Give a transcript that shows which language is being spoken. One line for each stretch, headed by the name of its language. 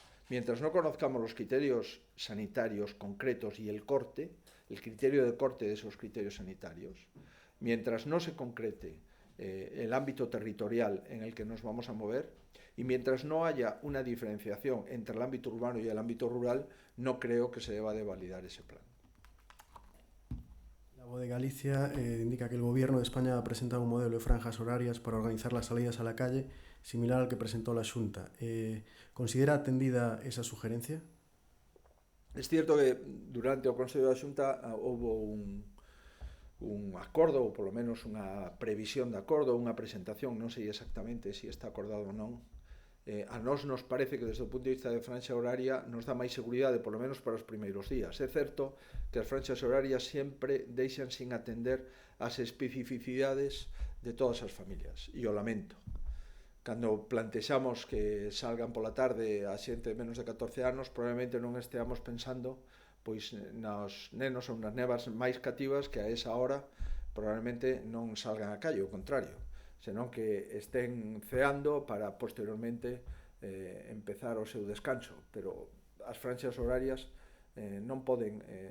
Spanish: Mientras no conozcamos los criterios sanitarios concretos y el criterio de corte de esos criterios sanitarios, mientras no se concrete el ámbito territorial en el que nos vamos a mover, y mientras no haya una diferenciación entre el ámbito urbano y el ámbito rural, no creo que se deba de validar ese plan. La Voz de Galicia indica que el Gobierno de España ha presentado un modelo de franjas horarias para organizar las salidas a la calle similar al que presentó la Xunta. ¿Considera atendida esa sugerencia? Es cierto que durante
Galician: o Consello da Xunta houve un acordo, ou polo menos unha previsión de acordo, unha presentación, non sei exactamente se está acordado ou non. A nós nos parece que desde o punto de vista de franxa horaria nos dá máis seguridade, polo menos para os primeiros días. É certo que as franxas horarias sempre deixan sin atender as especificidades de todas as familias, e o lamento. Cando plantexamos que salgan pola tarde a xente de menos de 14 anos, probablemente non esteamos pensando pois nos nenos ou nas nevas máis cativas que a esa hora probablemente non salgan a calle, ao contrario, senón que estén ceando para posteriormente empezar o seu descanso. Pero as franxas horarias non poden